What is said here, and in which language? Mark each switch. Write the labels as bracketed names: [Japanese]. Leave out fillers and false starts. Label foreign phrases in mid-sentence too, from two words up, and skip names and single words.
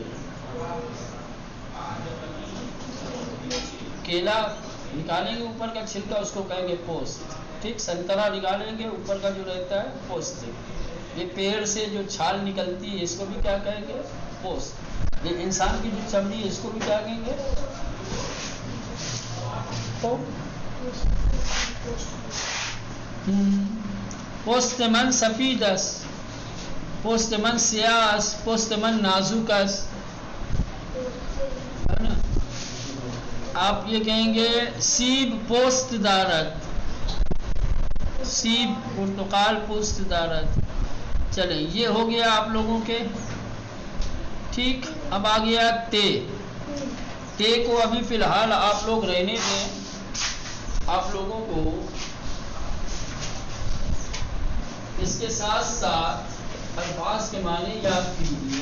[Urdu] کیلا نکالیں گے اوپر کا چھلکا, اس کو کہیں گے پوست. ٹھیک. سنترا نکالیں گے اوپر کا جو رہتا ہے پوست. یہ پیڑ سے جو چھال نکلتی ہے اس کو بھی کیا کہیں گے؟ پوست. یہ انسان کی جو چمڑی ہے اس کو بھی کیا کہیں گے؟ [Persian] پوست من سفید است. پوست من سیاه است. پوست من نازک است. [Urdu] آپ یہ کہیں گے [Persian] سیب پوست دارد. سیب پرتقال پوست دارد. [Urdu] چلیں یہ ہو گیا آپ لوگوں کے. ٹھیک. اب آ گیا تے. تے کو ابھی فی الحال آپ لوگ رہنے دیں. آپ لوگوں کو اس کے ساتھ ساتھ الفاظ کے معنی یاد کیجیے.